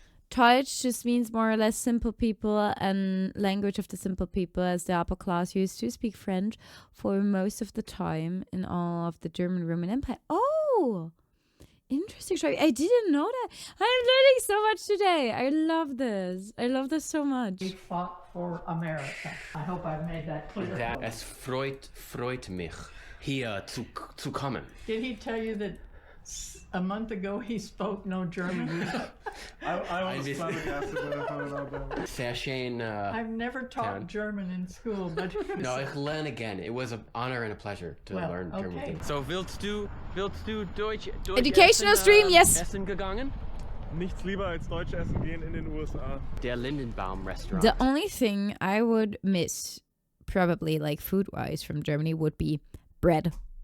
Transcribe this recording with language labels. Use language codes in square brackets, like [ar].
[en] Deutsch just means more or less simple people, and language of the simple people, as the upper class used to speak French for most of the time in all of the German Roman Empire. Oh, interesting. I didn't know that. I'm learning so much today. I love this. I love this so much. He fought for America. I hope I've made that clear. [de] Es freut mich, hier zu kommen. [en] Did he tell you that a month ago he spoke no German? I was flabbergasted when I found out that. [de] Sehr schön. [en] I've never taught German in school, but [de] No, ich lerne [en] again. It was an honor and a pleasure to learn German. [de] So, willst du Deutsch [en] Educational stream, yes. [de] Essen gegangen? Nichts lieber als Deutsch essen gehen in den USA. Der Lindenbaum restaurant. [en] The only thing I would miss, probably like food-wise from Germany, would be bread.